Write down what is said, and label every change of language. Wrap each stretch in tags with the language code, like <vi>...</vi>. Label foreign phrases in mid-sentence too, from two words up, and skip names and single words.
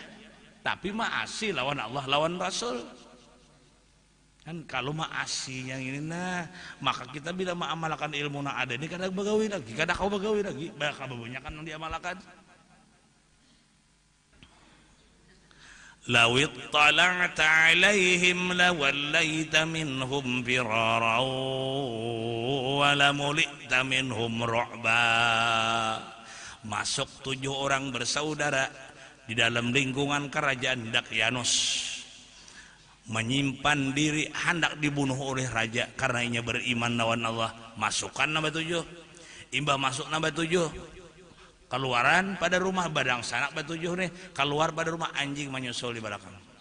<bjn>Tapi maasi lawan Allah, lawan Rasul. Kan kalau maasi yang ini nah, maka kita bila mengamalkan ilmu yang ada ini kada bagawi lagi, kada kau bagawi lagi, bakal banyak kan yang diamalkan.</bjn> <ar>لو اطلعت عليهم لوليت منهم فرارا ولملئت منهم رعبا.</ar> <bjn>Masuk 7 orang bersaudara di dalam lingkungan kerajaan Dakyanus, menyimpan diri hendak dibunuh oleh raja karena inya beriman lawan Allah. Masukkan nambah 7, imbah masuk nambah 7, keluaran pada rumah badang sanak nambah 7 nih, keluar pada rumah anjing menyusul di belakang.</bjn>